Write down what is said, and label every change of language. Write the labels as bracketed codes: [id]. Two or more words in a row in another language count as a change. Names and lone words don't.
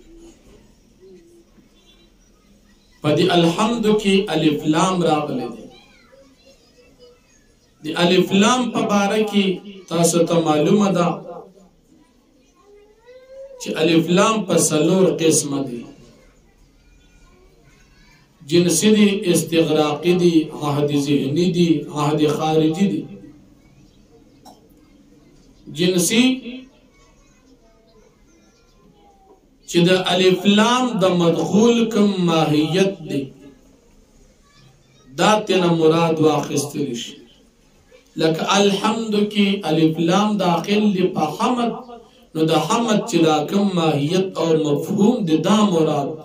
[ps] په دې الحمد کې الف لام راغلی دی. د الف لام په باره کې تاسو ته معلومه ده چې الف لام په 4 قسمه دي. جنسی دی، استغراقی دی، عهد ذهنی دی، عهد خارجی دی. جنسی چې د الف لام د مدخول کم ماهیت دی دا تینا مراد واخیستل شي. لکه الحمد کی الف لام داخل دی په حمد، نو د حمد چې دا کم ماهیت او مفهوم دی دا مراد دی.